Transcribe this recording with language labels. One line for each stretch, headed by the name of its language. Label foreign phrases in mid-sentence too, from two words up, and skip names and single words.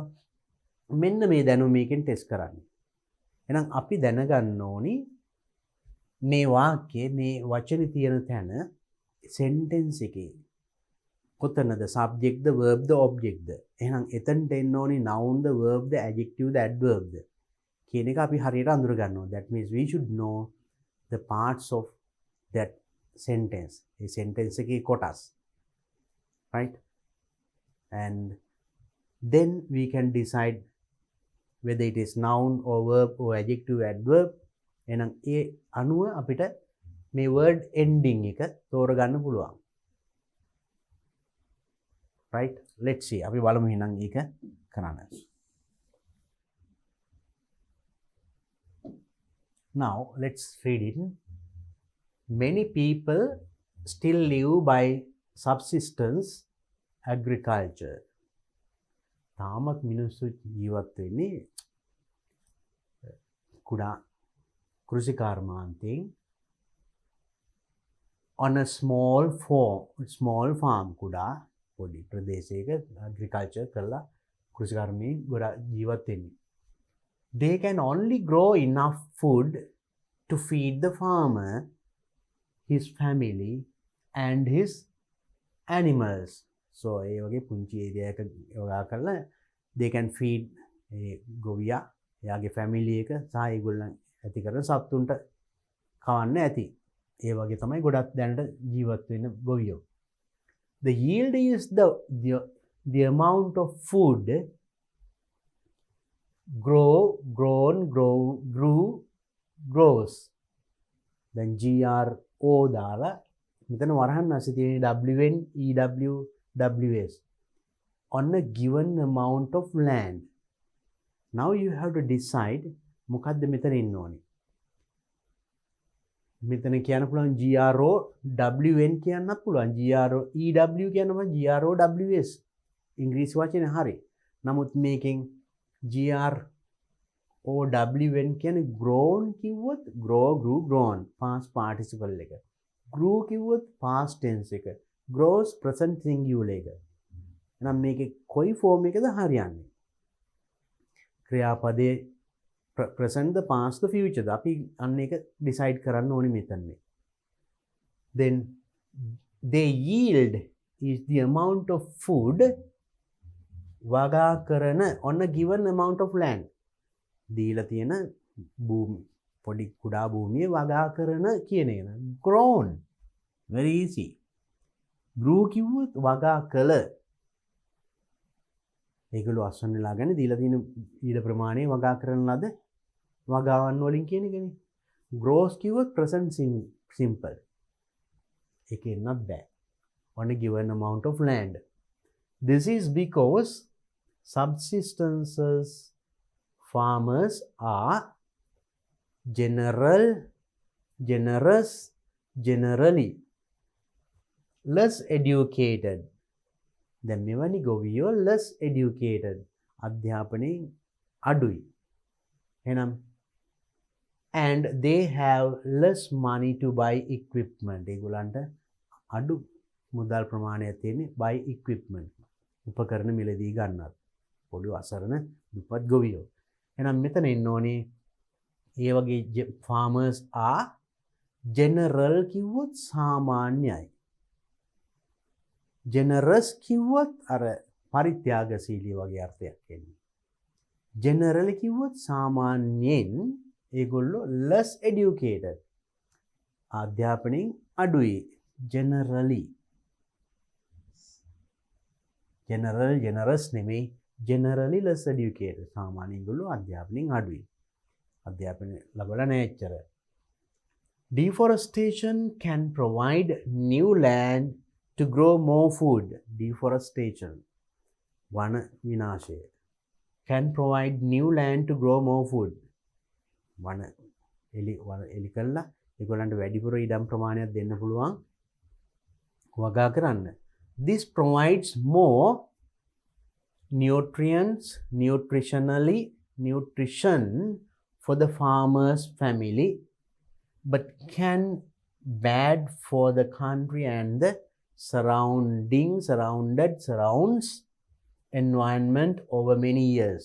Sinhala: මෙන්න මේ දැනුම මේකෙන් ටෙස්ට් කරන්නේ. එහෙනම් අපි දැනගන්න ඕනි මේ වාක්‍යයේ මේ වචනේ තියෙන තැන sentence එකේ කොතනද subject ද verb ද object ද. එහෙනම් එතනට එන්න ඕනි noun ද verb ද adjective ද adverb ද කියන එක අපි හරියට අඳුර ගන්න ඕනේ.
English: That means we should know the parts of that sentence.
Sinhala: ඒ sentence එකේ කොටස්.
English: Right? And then we can decide whether it is noun or verb or adjective adverb.
Sinhala: එහෙනම් ඒ අනුව අපිට මේ
English: word ending
Sinhala: එක තෝරගන්න පුළුවන්.
English: Right? Let's see.
Sinhala: අපි බලමු එහෙනම් ඒක කරන්න.
English: Now let's read it. Many people still live by subsistence agriculture.
Sinhala: තාමත් මිනිස්සු ජීවත් වෙන්නේ කුඩා කෘෂිකාර්මාන්තයෙන්
English: on a small farm
Sinhala: කුඩා පොඩි ප්‍රදේශයක agriculture කරලා කෘෂිකර්මී ගොඩාක් ජීවත් වෙන්නේ.
English: They can only grow enough food to feed the farmer, his family and his animals.
Sinhala: So ඒ වගේ පුංචි ඒරියා එක යොදා කරලා
English: they can feed
Sinhala: ගොවියා එයාගේ family එක සහ ඒගොල්ලන් ඇති කරන සත්තුන්ට කවන්න ඇති. ඒ වගේ තමයි ගොඩක් දැනට ජීවත් වෙන ගොවියෝ.
English: The yield is the amount of food grows. Then GRO
Sinhala: දාලා මෙතන වරහන් නැසී තියෙන
English: WNEWS on a given amount of land. Now you have to decide
Sinhala: මොකද්ද මෙතන ඉන්න ඕනේ. මෙතන කියන්න පුළුවන් GROWN කියන්නත් පුළුවන්. GROEW කියනවා GROWS. ඉංග්‍රීසි වචනේ හරි. නමුත් මේකෙන් GROWN කියන්නේ grown කිව්වොත්
English: grew grown past participle
Sinhala: එක.
English: grew කිව්වොත් past tense එක. grows present singular එක.
Sinhala: එහෙනම් මේකේ කොයි ෆෝම් එකද හරියන්නේ? ක්‍රියාපදයේ
English: present the past the future
Sinhala: ද අපි අන්න එක decide කරන්න ඕනේ මෙතනනේ.
English: Then they yield is the amount of food
Sinhala: වගා කරන
English: on a given amount of land.
Sinhala: දීලා තියෙන භූමි පොඩි කුඩා භූමිය වගා කරන කියන එක.
English: grown very easy. grew
Sinhala: කිව්වොත් වගා කළ. ඒගොල්ලෝ අස්වැන්න ලාගෙන දීලා තියෙන ඊළ ප්‍රමාණය වගා කරන ලද වගාවන් වලින් කියන එකනේ.
English: grows කිව්වොත් present simple. ඒකේ not bad. On a given amount of land. This is because subsistence farmers are generally less educated.
Sinhala: දැන් මෙවැනි ගොවියෝ
English: less educated.
Sinhala: අධ්‍යාපනයෙන් අඩුයි. එහෙනම්
English: and they have less money to buy equipment.
Sinhala: ඒගොල්ලන්ට අඩු මුදල් ප්‍රමාණයක් තියෙන්නේ
English: buy equipment.
Sinhala: උපකරණ මිලදී ගන්නත්. පොඩි අසරණ දුප්පත් ගොවියෝ. එහෙනම් මෙතන ඉන්න ඕනේ ඒ වගේ
English: farmers are general
Sinhala: කිව්වොත් සාමාන්‍යයි. generous කිව්වොත් අර පරිත්‍යාගශීලී වගේ අර්ථයක් එන්නේ. generally කිව්වොත් සාමාන්‍යයෙන් ඒගොල්ලෝ
English: less educated.
Sinhala: අධ්‍යාපනයෙන් අඩුයි.
English: generally.
Sinhala: generous නෙමෙයි.
English: generally less educated.
Sinhala: සාමාන්‍යයෙන් ඒගොල්ලෝ අධ්‍යාපනයෙන් අඩුයි. අධ්‍යාපනය ලැබලා නැහැ එච්චර.
English: Deforestation can provide new land to grow more food. Deforestation.
Sinhala: වන විනාශය.
English: Can provide new land to grow more food.
Sinhala: වන එලි කළා ඒගොල්ලන්ට වැඩිපුර ඉඩම් ප්‍රමාණයක් දෙන්න පුළුවන් වගා කරන්න.
English: This provides more nutrition for the farmer's family, but can bad for the country and the surrounds environment over many years.